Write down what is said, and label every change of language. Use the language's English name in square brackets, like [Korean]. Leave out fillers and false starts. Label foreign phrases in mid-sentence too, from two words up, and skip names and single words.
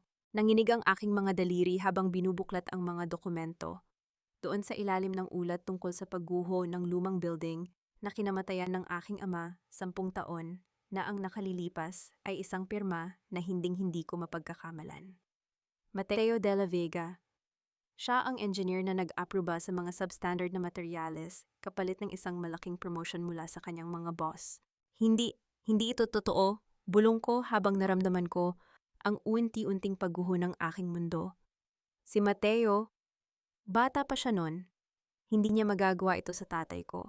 [Filipino] Nanginig ang aking mga daliri habang binubuklat ang mga dokumento. Doon sa ilalim ng ulat tungkol sa pagguho ng lumang building na kinamatayan ng aking ama 10 taon na ang nakalilipas ay isang pirma na hinding-hindi ko mapagkakamalan. Mateo de la Vega. Siya ang engineer na nag-aproba sa mga substandard na materyales kapalit ng isang malaking promotion mula sa kanyang mga boss. Hindi ito totoo. Bulong ko habang naramdaman ko ang unti-unting pagguho ng aking mundo. Si Mateo, bata pa siya noon, hindi niya magagawa ito sa tatay ko.